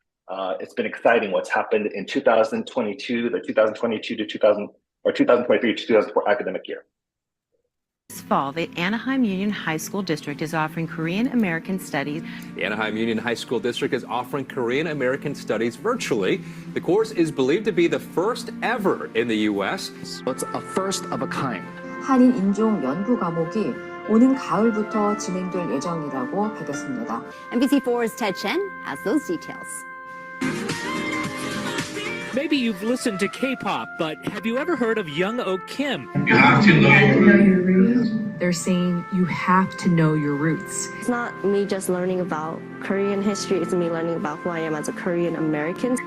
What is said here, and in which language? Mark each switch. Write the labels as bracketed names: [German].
[English] It's been exciting what's happened in 2022, the 2022 to 2023 to 2004 academic year. This fall, the Anaheim Union High School District is offering Korean American Studies. The Anaheim Union High School District is offering Korean American Studies virtually. The course is believed to be the first ever in the U.S. So it's a first of a kind. [Korean] 한인 인종 연구 과목이 오는 가을부터 진행될 예정이라고 밝혔습니다. [English] NBC4's Ted Chen has those details. Maybe you've listened to K-pop, but have you ever heard of Young Ok Kim? You have to know your roots. They're saying you have to know your roots. It's not me just learning about Korean history, it's me learning about who I am as a Korean American.